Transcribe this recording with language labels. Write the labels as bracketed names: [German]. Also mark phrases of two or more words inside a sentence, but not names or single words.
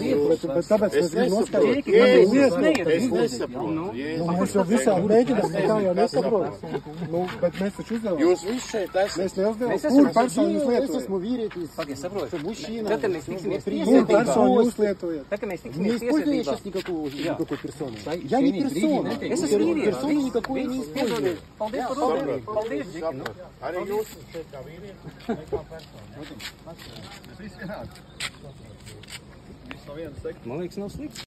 [Latvian] Bet tāpēc mēs gribam noskaidrot. Kāpēc jūs neiet? Es nesaprotu. Mēs jau visādi mēģinām, nekā jau nesaprotam. Bet mēs taču uzdevam. Jūs visi šeit esat. Mēs neuzdevam. Kur personu jūs lietojat? Es esmu vīrietis. Pagaid, saprotu. [Russian] Mужчина. [Latvian] Tad, kad mēs tiksimies Kur tiesvedībā. personu jūs lietojat? Tad, kad mēs [Russian] Не [Latvian] tiksimies [Russian] использую я [Latvian] tiesvedībā. [Russian] сейчас никакой персоны. Я Я не персона. [Latvian] Es esmu vīrietis. [Russian] Персону никакой не использую. [Latvian] Paldies par uzmanību. Paldies, Džeki. Arī jūs. Man liekas, nav slikts.